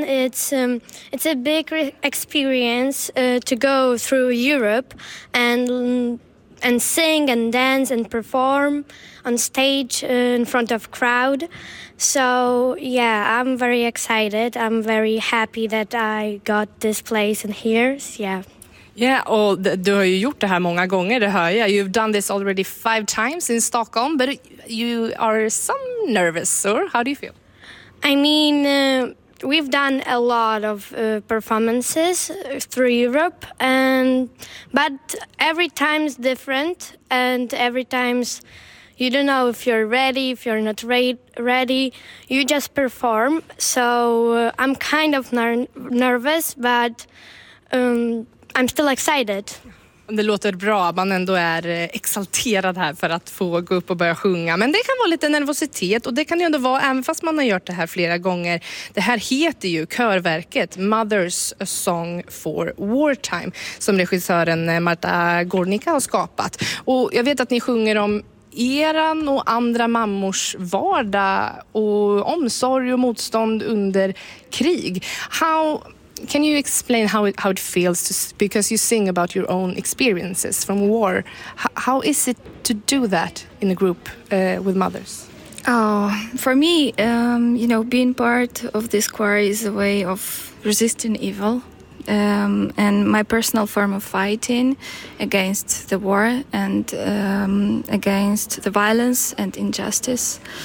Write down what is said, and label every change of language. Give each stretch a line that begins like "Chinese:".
English: It's a big experience to go through Europe and sing and dance and perform on stage in front of crowd. So yeah, I'm very excited. I'm very happy that I got this place and here. Yeah.
Swedish: Yeah, och du har ju gjort det här många gånger, det hör jag.
English: You've done this already 5 times in Stockholm, but you are some nervous, or how do you feel? I mean, we've done a lot of performances through Europe, but every time's different, and every time's you don't know if you're ready, if you're not ready, you just perform. So I'm kind of nervous, but I'm still excited.
Swedish: Det låter bra, man ändå är exalterad här för att få gå upp och börja sjunga. Men det kan vara lite nervositet, och det kan ju ändå vara även fast man har gjort det här flera gånger. Det här heter ju körverket Mother's A Song for Wartime, som regissören Marta Gornicka har skapat. Och jag vet att ni sjunger om eran och andra mammors vardag och omsorg och motstånd under krig.
English: Can you explain how it feels because you sing about your own experiences from war? How is it to do that in a group with mothers? Oh, for me, you know, being part of this choir is a way of resisting evil and my personal form of fighting against the war and against the violence and injustice.